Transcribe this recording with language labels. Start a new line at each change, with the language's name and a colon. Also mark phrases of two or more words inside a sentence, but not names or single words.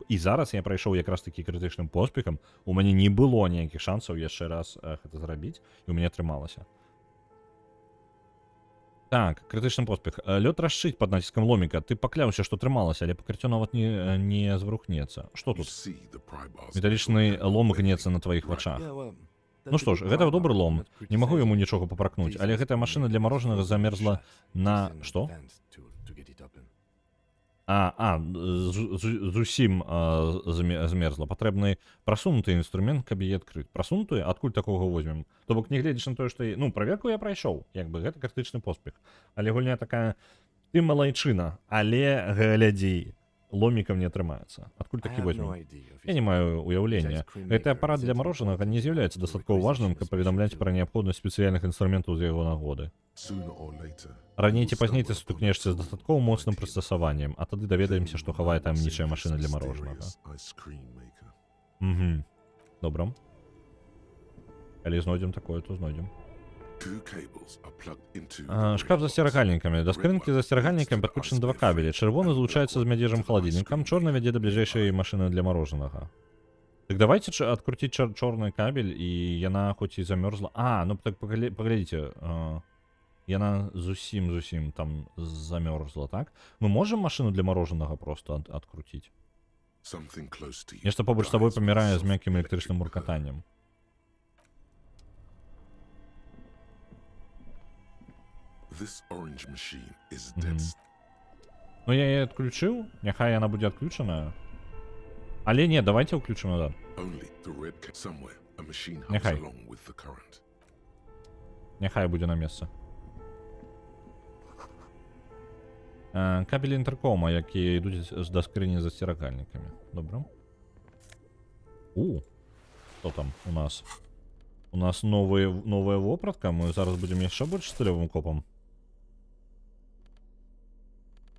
Belarusian: І зараз я прайшоў якраз такі крытычным поспехам, у мяне не было ніякіх шансаў яшчэ раз гэта зрабіць, і у мяне атрымалася. Так, крытычны поспех. Лёд расшыць пад націскам ломіка. Ты пакляўся, што трымалася, але пакрыццё нават не зварухнецца. Што
English: You
Belarusian: тут?
English: see the pry bar's
Belarusian: Металічны
English: metal
Belarusian: лом
English: handle
Belarusian: гнецца на
English: bending
Belarusian: тваіх
English: right
Belarusian: вачах.
English: now.
Belarusian: Ну што ж, гэта добры лом. Не магу яму нічога папракнуць, але гэтая машына для марожанага замерзла на... Што? Зусім змерзла. Патрэбны прасунуты інструмент, каб яе адкрыць. Прасунуты? Адкуль такога возьмем? То бок, не гледзячы на тое, што... Ну, праверку я прайшоў. Як бы, гэта крытычны поспех. Але гульня такая... Ты малайчына, але глядзі. Ломікам не атрымаецца. Адкуль такі возьмем? Я не маю уяўлення. Гэты апарат для марожанага не з'яўляецца дастаткова важным, каб паведамляць пра неабходнасць спецыяльных інструментаў з яго нагоды.
English: Sooner or later,
Belarusian: Раней ці
English: you'll
Belarusian: пазней ты
English: stumble
Belarusian: сутыкнешся з
English: upon
Belarusian: дастаткова
English: an
Belarusian: моцным
English: ideal
Belarusian: прыстасаваннем, а тады даведаемся, што хавае таямнічая машына для марожанага.
English: Ice cream maker.
Belarusian: Добра. Калі знойдзем такое, то знойдзем.
English: Two cables are plugged into the
Belarusian: Шкаф з засцерагальнікамі. Да скрынкі з засцерагальнікамі падключаны 2 кабелі. Чырвоны злучаецца з мядзежым халадзільнікам, чорны вядзе да бліжэйшай машыны для марожанага. Так давайте адкруціць чорны кабель, і яна хоць і замёрзла. Ну так паглядзіце. Яна зусім там замёрзла, так? Мы можам машыну для марожанага просто адкруціць?
English: something close to you.
Belarusian: Нешта побач з табой
English: dies with
Belarusian: памірае з
English: soft
Belarusian: мяккім
English: electric
Belarusian: электрычным
English: current.
Belarusian: муркатаннем.
English: This orange machine is dead.
Belarusian: Ну я яе адключыў, няхай яна будзе адключаная. Але не, давайте ўключым назад.
English: Only the red somewhere a machine hums
Belarusian: Нехай.
English: along with the current.
Belarusian: Няхай будзе на месцы. Кабелі інтэркома, якія ідуць да скрыні з засцерагальнікамі. Добра. Што там у нас? У нас новая вопратка, мы зараз будзем яшчэ больш стылёвым копам.